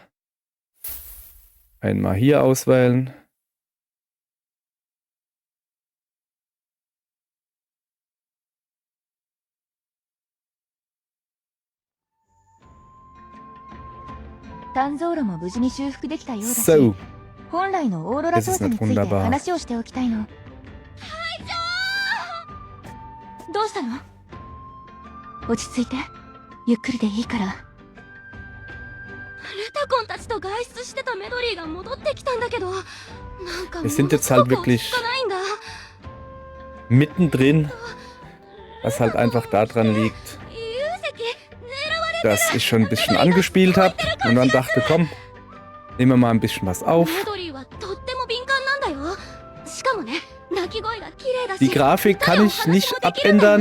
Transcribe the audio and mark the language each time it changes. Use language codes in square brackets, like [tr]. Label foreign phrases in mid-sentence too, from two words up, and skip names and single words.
[de] Einmal hier auswählen. So. [ja] 本来のオーロラ操作について話をしておきたいの。隊長！どうしたの？落ち着いて。ゆっくりでいいから。ルタコンたちと外出してたメドリーが戻ってきたんだけど、なんかものすごく落ち着かないんだ。 [de] Mittendrin, was halt einfach daran liegt, dass ich schon ein bisschen angespielt habe und dann dachte, komm, nehmen wir mal ein bisschen was auf. Die Grafik kann ich nicht abändern.